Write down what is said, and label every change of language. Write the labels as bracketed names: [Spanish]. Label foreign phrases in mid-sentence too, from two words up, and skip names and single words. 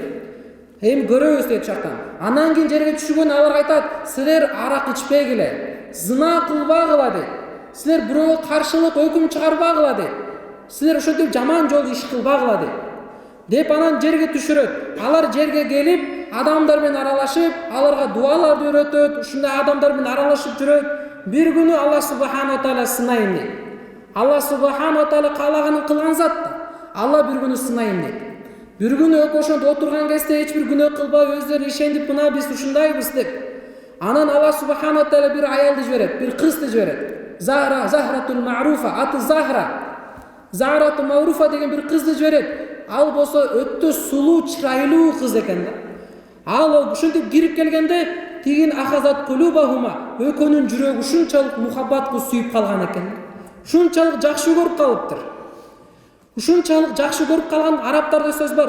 [Kyrgyz] Эми көрөбүз дейт жактан. Анан кийин жерге түшүгөн алар айтат, силер арак ичпегиле, зына кылбагыла дейт. Силер бирөөгө каршылык өкүм чыгарбагыла дейт. Силер ошентип жаман жол иш кылбагыла дейт. Деп анан жерге түшүрөт. Алар жерге келип, адамдар менен аралашып, аларга дуаларды үйрөтөт, ушундай адамдар менен аралашып жүрөт. Бир күнү Алла [Arabic] سبحانه وتعالى [Kyrgyz] сынайын дейт. Алла [Arabic] سبحانه وتعالى [Kyrgyz] каалаганын кылган зат. Алла бир күнү сынайын дейт. Бир күнү ошондо отурган кезде эч бир күнөө кылбай өздөрү ишенип, мына биз ушундайбыз деп. Анан Алла [Arabic] سبحانه وتعالى [Kyrgyz] бир аялды жиберет, бир кызды жиберет. Захратул Ма'руфа, аты Захра. Захратул Ма'руфа деген бир кызды жиберет. Ал болсо өтө сулуу, чырайлуу кыз экен да. Ал ушинтип кирип келгенде тигин [Arabic] أخذت قلوبهما, [Kyrgyz] өкөнүн жүрөгү ушунчалык мухаббатка сүйүп калган экен. Ушунчалык жакшы көрүп калыптыр. Ушунчалык жакшы көрүп калган арабтарда сөз бар.